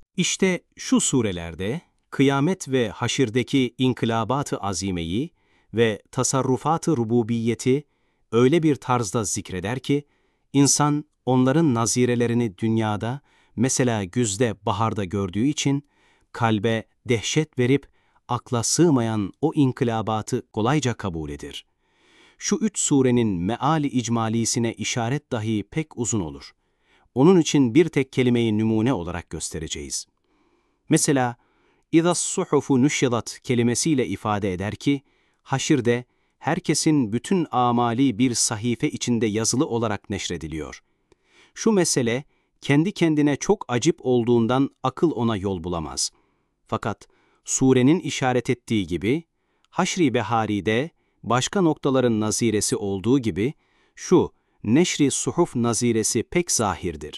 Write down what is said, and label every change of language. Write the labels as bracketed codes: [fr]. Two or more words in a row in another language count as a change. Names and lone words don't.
[tr] İşte şu surelerde kıyamet ve haşirdeki inkılabat-ı azimeyi ve tasarrufat-ı rububiyeti öyle bir tarzda zikreder ki, insan onların nazirelerini dünyada, mesela güzde, baharda gördüğü için, kalbe dehşet verip akla sığmayan o inkılabatı kolayca kabul edir. Şu 3 surenin meali icmalisine işaret dahi pek uzun olur. Onun için bir tek kelimeyi numune olarak göstereceğiz. Mesela, [ar] اِذَا الصُّحُفُ نُشِّضَتْ [tr] kelimesiyle ifade eder ki, haşirde herkesin bütün amali bir sahife içinde yazılı olarak neşrediliyor. Şu mesele, kendi kendine çok acip olduğundan akıl ona yol bulamaz. Fakat surenin işaret ettiği gibi, Haşr-i Behari'de başka noktaların naziresi olduğu gibi, şu neşri suhuf naziresi pek zahirdir.